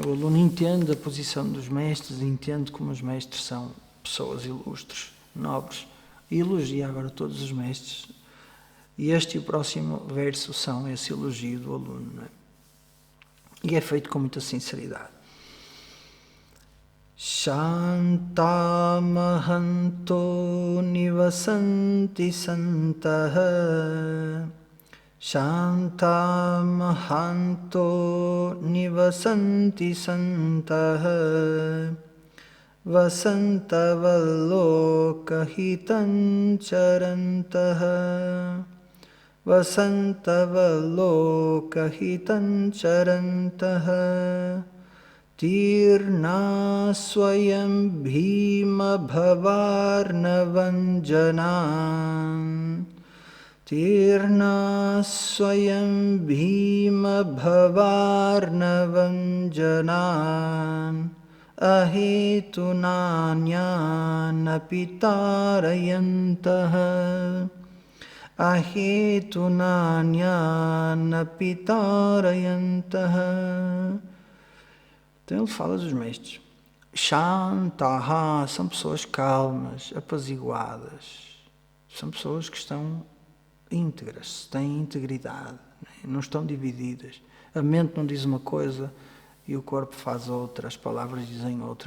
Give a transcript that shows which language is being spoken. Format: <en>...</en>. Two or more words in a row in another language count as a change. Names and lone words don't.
<pt>O aluno entende a posição dos mestres, entende como os mestres são pessoas ilustres, nobres, e elogia agora todos os mestres. E este e o próximo verso são esse elogio do aluno. Né? E é feito com muita sinceridade.</pt> <sa>शान्तमहान्तो निवसन्ति सन्तः. शान्तमहान्तो निवसन्ति सन्तः. वसन्तवल्लोकहितं चरन्तः. वसन्तवल्लोकहितं चरन्तः. तीर्णा स्वयं भीम भवार्णवंजनान्. तीर्णा स्वयं भीम भवार्णवंजनान्. अहेतुनान्यानपितारयन्तः. अहेतुनान्यानपितारयन्तः.</sa> <pt>Então ele fala dos mestres. Shantaha, são pessoas calmas, apaziguadas. São pessoas que estão íntegras, têm integridade, não estão divididas. A mente não diz uma coisa e o corpo faz outra, as palavras dizem outra.</pt>